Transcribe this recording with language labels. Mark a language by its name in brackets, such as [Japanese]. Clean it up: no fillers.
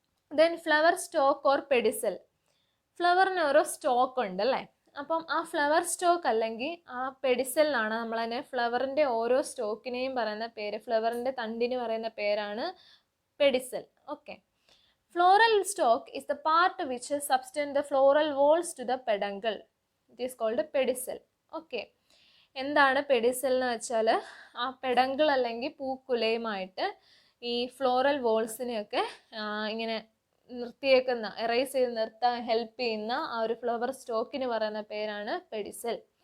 [English] Then flower stalk or pedicel. [Malayalam] ഫ്ലവറിന് ഓരോ stock ഉണ്ട് അല്ലേ. അപ്പം ആ ഫ്ലവർ സ്റ്റോക്ക് അല്ലെങ്കിൽ ആ പെഡിസലിനാണ് നമ്മൾ തന്നെ ഫ്ലവറിൻ്റെ ഓരോ സ്റ്റോക്കിനെയും പറയുന്ന പേര്, ഫ്ലവറിൻ്റെ തണ്ടിന് പറയുന്ന പേരാണ് pedicel. Okay. [English] Floral stalk is the part which subtends the floral walls to the peduncle. It is called pedicel. Okay. [Malayalam] എന്താണ് പെഡിസൽ എന്ന് വെച്ചാൽ ആ പെഡങ്കിൾ അല്ലെങ്കിൽ പൂക്കുലയുമായിട്ട് ഈ ഫ്ലോറൽ വോൾസിനെയൊക്കെ ഇങ്ങനെ നിർത്തിയേക്കുന്ന, എറേസ് ചെയ്ത് നിർത്താൻ ഹെൽപ്പ് ചെയ്യുന്ന ആ ഒരു ഫ്ലവർ സ്റ്റോക്കിന് പറയുന്ന പേരാണ് പെഡിസൽ.